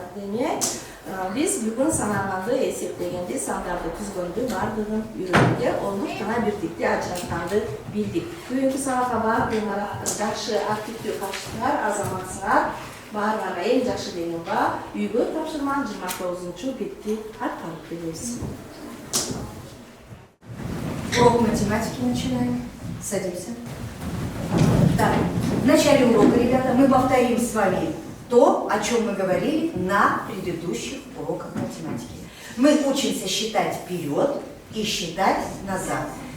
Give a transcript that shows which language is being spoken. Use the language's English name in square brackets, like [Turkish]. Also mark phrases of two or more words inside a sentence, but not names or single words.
[Kyrgyz] Демек, биз бүгүн санаганды эсептегенде сандарды түзгөндү бардыгын үйрөндүк, ондук жана бирдикти ажыратканды билдик. Бүгүнкү сабакка баардыгыңар жакшы активдүү катыштыңар, азаматсыңар. Баарыңарга эң жакшы деген ба, үйгө тапшырман 29-бетти аткарып беребиз. [Russian] Урок математики начинаем. Садимся. Так, в начале урока, ребята, мы повторим с вами то, о чем мы говорили на предыдущих уроках математики. Мы учимся считать вперед и считать назад.